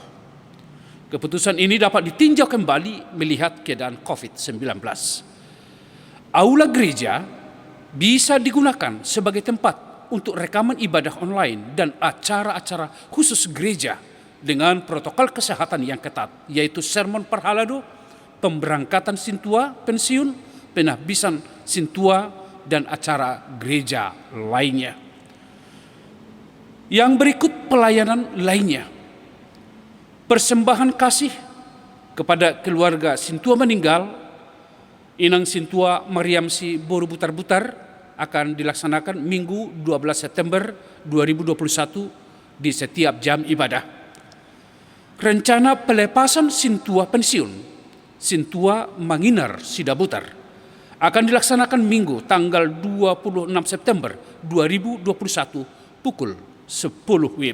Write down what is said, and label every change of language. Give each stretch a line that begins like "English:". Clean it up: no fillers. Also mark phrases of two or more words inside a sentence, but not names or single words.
Indonesian: Keputusan ini dapat ditinjau kembali melihat keadaan COVID-19. Aula gereja bisa digunakan sebagai tempat untuk rekaman ibadah online dan acara-acara khusus gereja dengan protokol kesehatan yang ketat, yaitu
Batak Toba: sermon parhalado,
Indonesian: pemberangkatan sintua, pensiun, penahbisan sintua, dan acara gereja lainnya. Yang berikut pelayanan lainnya. Persembahan kasih kepada keluarga sintua meninggal, Inang Sintua Mariam Si Boru Butar-Butar akan dilaksanakan Minggu 12 September 2021 di setiap jam ibadah. Rencana pelepasan sintua pensiun, Sintua Manginar Sidabutar, akan dilaksanakan Minggu tanggal 26 September 2021 pukul 10 WIB.